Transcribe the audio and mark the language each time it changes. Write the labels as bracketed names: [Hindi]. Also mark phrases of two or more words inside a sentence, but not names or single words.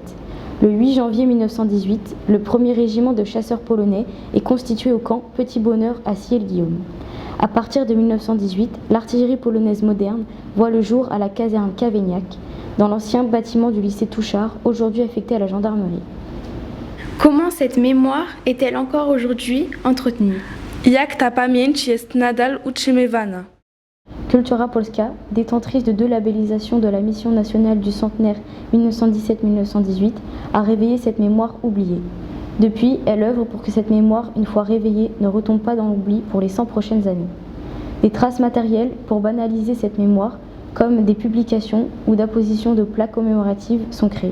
[French] Le 8 janvier 1918, le premier régiment de chasseurs polonais est constitué au camp Petit Bonheur à Sillé-le-Guillaume. À partir de 1918, l'artillerie polonaise moderne voit le jour à la caserne Cavaignac, dans l'ancien bâtiment du lycée Touchard, aujourd'hui affecté à la gendarmerie. Comment cette mémoire est-elle encore aujourd'hui entretenue? [Polish] Jak ta pamięć jest nadal utrzymywana? [French] Kultura Polska, détentrice de 2 labellisations de la mission nationale du centenaire 1917-1918, a réveillé cette mémoire oubliée. Depuis, elle œuvre pour que cette mémoire, une fois réveillée, ne retombe pas dans l'oubli pour les 100 prochaines années. Des traces matérielles pour banaliser cette mémoire, comme des publications ou d'apposition de plaques commémoratives, sont créées.